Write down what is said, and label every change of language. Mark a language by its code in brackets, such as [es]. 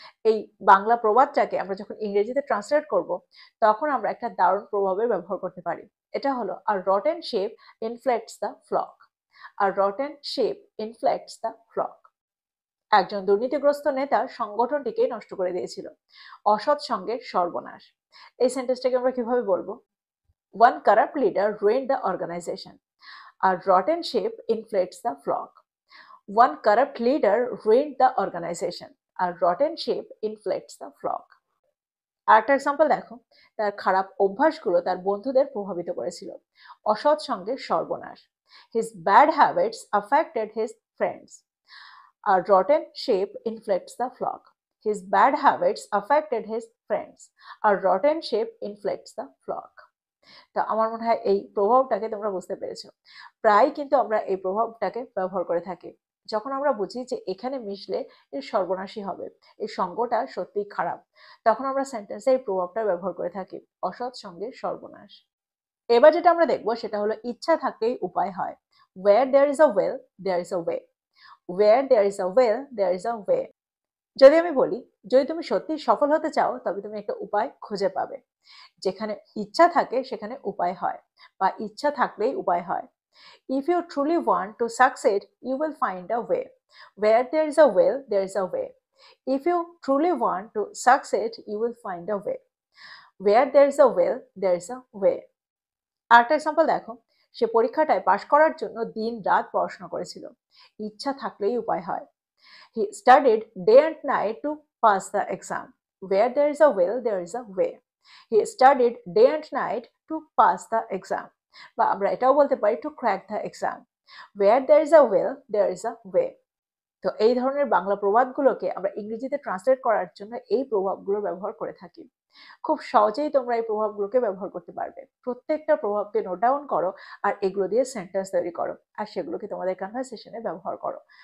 [bn] এই বাংলা প্রবাদটাকে আমরা যখন ইংরেজিতে ট্রান্সলেট করব তখন আমরা একটা দারুণ প্রভাবের ব্যবহার করতে পারি। এটা হলো [en] a rotten sheep infects the flock. A rotten sheep infects the flock. [bn] একজন দুর্নীতিগ্রস্ত নেতা সংগঠনটিকে নষ্ট করে দিয়েছিল। অসৎ সঙ্গের সর্বনাশ। এই সেন্টেন্সটাকে আমরা কিভাবে বলবো? [en] One corrupt leader ruined the organization. A rotten sheep inflates the flock. One corrupt leader ruined the organization. A rotten sheep inflates the flock. [bn] আরেকটা এক্সাম্পল দেখো। তার খারাপ অভ্যাসগুলো তার বন্ধুদের প্রভাবিত করেছিল। অসৎ সঙ্গের সর্বনাশ। [en] His bad habits affected his friends. A rotten sheep infects the flock. His bad habits affected his friends. A rotten sheep infects the flock. [bn] তো আমার মনে হয় এই প্রভাবটাকে তোমরা বুঝতে পেরেছো। প্রায় কিন্তু আমরা এই প্রভাবটাকে ব্যবহার করে থাকি যখন আমরা বুঝি যে এখানে মিশলে এর সর্বনাশী হবে, এই সঙ্গটা সত্যিই খারাপ, তখন আমরা সেন্টেন্সে এই প্রভাবটা ব্যবহার করে থাকি, অসৎ সঙ্গের সর্বনাশ। এবার যেটা আমরা দেখবো সেটা হলো ইচ্ছা থাকলেই উপায় হয়। [en] Where there is a will, there is a way. Where there is a will, there is a way. [bn] যদি আমি বলি যদি তুমি সত্যি সফল হতে চাও তবে তুমি একটা উপায় খুঁজে পাবে। যেখানে ইচ্ছা থাকে সেখানে উপায় হয়, বা ইচ্ছা থাকলেই উপায় হয়। [en] If you truly want to succeed, you will find a way. Where there is a will, there is a way. If you truly want to succeed, you will find a way. Where there is a will, there is a way. [bn] আরেকটা example দেখো। সে পরীক্ষাটায় পাশ করার জন্য দিন রাত পড়াশোনা করেছিল। ইচ্ছা থাকলেই উপায় হয়। [en] He studied day and night to pass the exam. Where there is a will, there is a way. He studied day and night to pass the exam, [bn] বা আমরা এটাও বলতে পারি [en] To crack the exam. Where there is a will there is a way. [bn] তো এই ধরনের বাংলা প্রবাদগুলোকে আমরা ইংরেজিতে ট্রান্সলেট করার জন্য এই প্রভাবগুলো ব্যবহার করে থাকি। খুব সহজেই তোমরা এই প্রভাবগুলোকে ব্যবহার করতে পারবে। প্রত্যেকটা প্রভাবকে নোট ডাউন করো আর এগুলো দিয়ে সেন্টেন্স তৈরি করো আর সেগুলোকে তোমাদের কনভারসেশনে ব্যবহার করো।